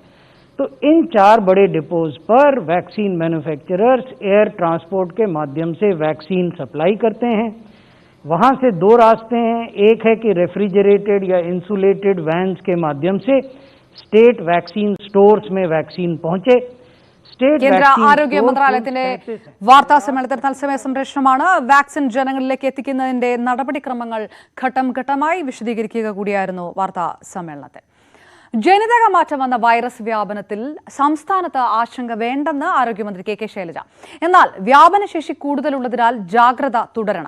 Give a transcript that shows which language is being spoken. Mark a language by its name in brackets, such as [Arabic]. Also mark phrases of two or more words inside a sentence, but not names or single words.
[Hindi] तो इन 4 बड़े डिपोज पर [English] vaccine manufacturers air transport [Hindi] के माध्यम से वैक्सीन सप्लाई करते हैं. वहां से 2 रास्ते हैं. एक है कि रेफ्रिजरेटेड या [English] insulated vans [Hindi] के माध्यम से [English] state vaccine stores [Hindi] में वैक्सीन पहुंचे. [English] State [Malayalam] കേന്ദ്ര [English] vaccine [Malayalam] ആരോഗ്യ [English] store [Malayalam] മന്ത്രാലയത്തിന്റെ [English] full status. [Malayalam] വാർത്താ സമ്മേളനത്തിൽ തത്സമയ സംപ്രേഷണമാണ്. വാക്സിൻ ജനങ്ങളിലേക്ക് എത്തിക്കുന്നതിന്റെ നടപടിക്രമങ്ങൾ ഘട്ടം ഘട്ടമായി വിശദീകരിക്കുക കൂടിയായിരുന്നു വാർത്താ സമ്മേളനത്തിൽ. ജനിതക മാറ്റം വന്ന വൈറസ് വ്യാപനത്തിൽ സംസ്ഥാനത്ത് ആശങ്ക വേണ്ടെന്ന് ആരോഗ്യമന്ത്രി കെ ശൈലജ. എന്നാൽ വ്യാപനശേഷി കൂടുതലുള്ളതിനാൽ ജാഗ്രത തുടരണം.